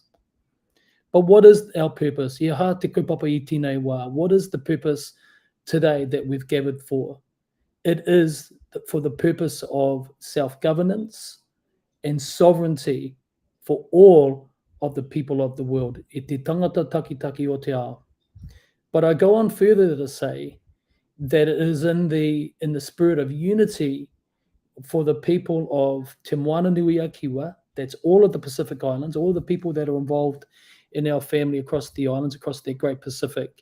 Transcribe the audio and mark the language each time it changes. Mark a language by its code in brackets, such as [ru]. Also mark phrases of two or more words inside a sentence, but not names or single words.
[en] But what is our purpose? What is the purpose today that we've gathered for? It is for the purpose of self-governance and sovereignty for all of the people of the world. [mi] E te tangata takitaki o te ao. [en] But I go on further to say that it is in the spirit of unity for the people of Te Moana Nui a Kiwa, that's all of the Pacific Islands, all the people that are involved in our family across the islands, across the Great Pacific.